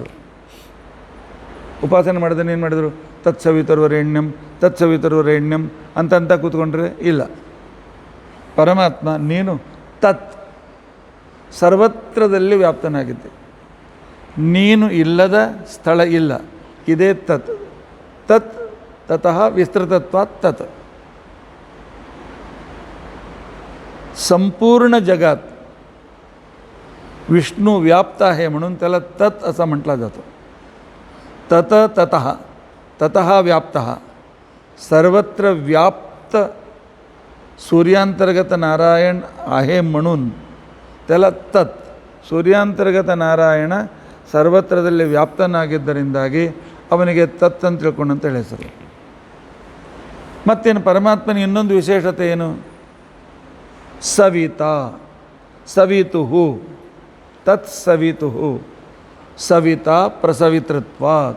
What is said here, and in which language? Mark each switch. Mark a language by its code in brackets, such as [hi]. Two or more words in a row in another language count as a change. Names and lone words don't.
[kn] ಉಪಾಸನೆ ಮಾಡಿದ್ರೆ ಏನು ಮಾಡಿದರು? [sa] ತತ್ಸವಿತುರ್ವರೆಣ್ಯಂ ತತ್ಸವಿತುರ್ವರೆಣ್ಯಂ [kn] ಅಂತ ಕೂತ್ಕೊಂಡ್ರೆ ಇಲ್ಲ. ಪರಮಾತ್ಮ ನೀನು ತತ್ ಸರ್ವತ್ರದಲ್ಲಿ ವ್ಯಾಪ್ತನಾಗಿದ್ದೆ. ನೀನು ಇಲ್ಲದ ಸ್ಥಳ ಇಲ್ಲ. [sa] ಇದೇ ತತ್. ತತ್ ತತಃ ವಿಸ್ತೃತತ್ವಾತ್ तत्. [mr] संपूर्ण जगात विष्णू व्याप्त आहे म्हणून त्याला तत् असं म्हटलं जातं. [sa] तत ततः ततः व्याप्तः सर्वत्र व्याप्त सूर्यांतर्गत नारायण [mr] आहे म्हणून त्याला [sa] तत्. [kn] ಸೂರ್ಯಾಂತರ್ಗತ ನಾರಾಯಣ ಸರ್ವತ್ರದಲ್ಲಿ ವ್ಯಾಪ್ತನಾಗಿದ್ದರಿಂದಾಗಿ ಅವನಿಗೆ ತತ್ ಅಂತ ತಿಳ್ಕೊಂಡಂತ ಹೆಸರು. ಮತ್ತೇನು ಪರಮಾತ್ಮನ ಇನ್ನೊಂದು ವಿಶೇಷತೆ ಏನು? [sa] ಸವಿತಾ ಸವಿತುಹು ತತ್ ಸವಿತುಹು ಸವಿತಾ ಪ್ರಸವಿತೃತ್ವಾತ್.